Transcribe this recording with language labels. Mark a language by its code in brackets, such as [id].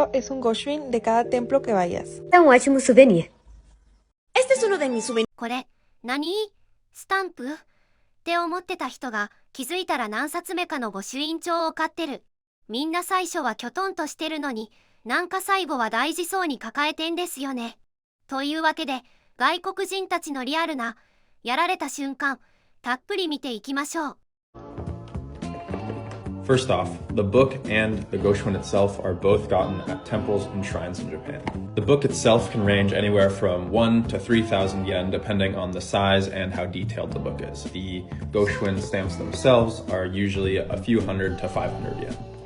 [es] Es un Goshuin de cada templo que vayas. [pt] É um ótimo souvenir. [es] Este es uno de mis souvenirs. [ja] これ、何？スタンプ？って思ってた人が気づいたら何冊目かの御朱印帳を買ってる。みんな最初はきょとんとしてるのに、なんか最後は大事そうに抱えてんですよね。というわけで、外国人たちのリアルな、やられた瞬間、たっぷり見ていきましょう。 [en] First off, the book and the Goshuin itself are both gotten at temples and shrines in Japan. The book itself can range anywhere from 1 to 3,000 yen depending on the size and how detailed the book is. The Goshuin stamps themselves are usually a few hundred to 500 yen.